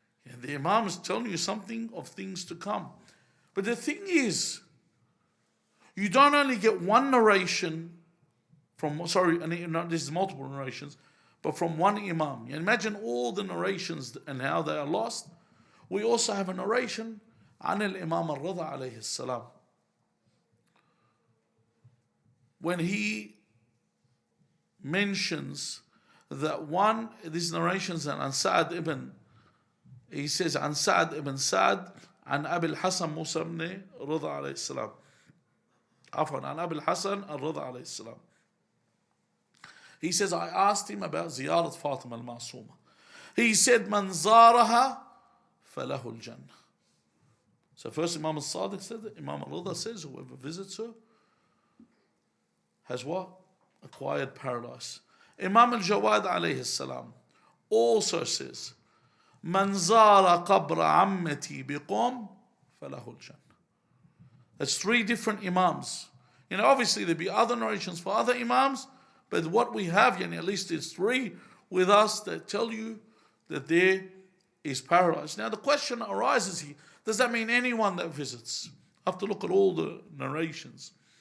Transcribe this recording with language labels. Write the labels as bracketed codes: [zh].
[en] And the Imam is telling you something of things to come. But the thing is, you don't only get one narration this is multiple narrations, but from one Imam. You imagine all the narrations and how they are lost. We also have a narration [ar] عن الإمام الرضا عليه السلام. [en] When he mentions that these narrations [ar] عن سعد ibn, [en] he says [ar] عن سعد ibn سعد عن أبي الحسن موسى بن رضا عليه السلام. عفوا عن أبي الحسن الرضا عليه السلام. [en] He says, I asked him about [ar] زيارة فاطمة المعصومة. He said, من زارها فله الجنة. [en] So first Imam al-Sadiq said that. Imam al-Rida says, whoever visits her has what? Acquired paradise. Imam al-Jawad alayhi salam also says, [ar] من زار قبر عمتي بقوم فله الجنة. [en] That's three different Imams. Obviously there'll be other narrations for other Imams, but what we have, at least it's three with us that tell you that there is paradise. Now the question arises here, does that mean anyone that visits? I have to look at all the narrations.